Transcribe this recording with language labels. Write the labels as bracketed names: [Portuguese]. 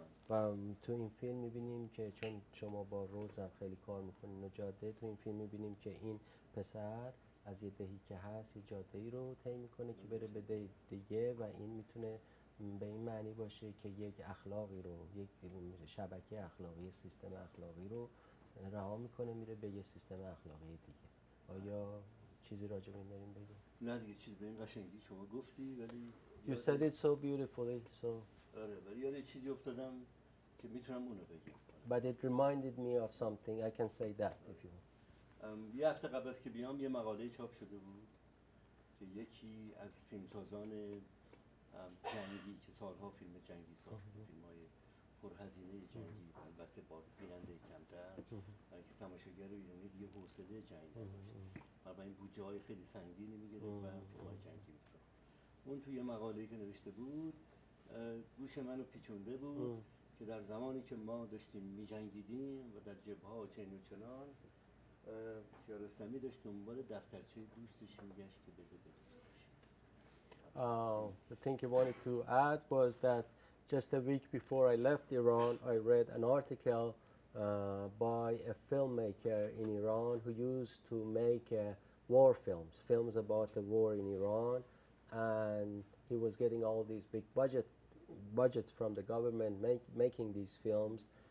[Persian] و تو این فیلم میبینیم که چون شما با روز هم خیلی کار میکنین و جاده، تو این فیلم میبینیم که این پسر از یه دهی که هست یه جاده ای رو طی میکنه که بره به ده دیگه و این میتونه به این معنی باشه که یک اخلاقی رو، یک شبکه اخلاقی، سیستم اخلاقی رو رها میکنه میره به یه سیستم اخلاقی دیگه. آیا چیزی راجع به این داریم بگیم؟ نه دیگه چیز به این قشنگی شما گفتی، ولی [English] You said it so beautifully, so. [Persian] آره ولی یاد چیزی افتادم که میتونم اونو بگم. [English] But it reminded me of something. I can say that if you want. [Persian] یه هفته قبل از که بیام یه مقاله چاپ شده بود که یکی از فیلمسازان جنگی که سالها فیلم جنگی ساخت، فیلم‌های پرهزینه جنگی، البته با بیننده کمتر، برای که تماشاگر ایرانی دیگه حوصله جنگ نداشت و این بودجه‌های خیلی سنگینی می‌گرفت و فیلم‌های جنگی می‌ساخت. اون توی یه مقاله‌ای که نوشته بود گوش منو پیچونده بود که در زمانی که ما داشتیم می‌جنگیدیم و در جبهه‌ها چنین و چنان، کیارستمی داشت دنبال دفترچه دوستش میگشت که بده به دوستش. [English] The thing I wanted to add was that just a week before I left Iran, I read an article by a filmmaker in Iran who used to make war films about the war in Iran, and he was getting all these big budgets from the government making these films.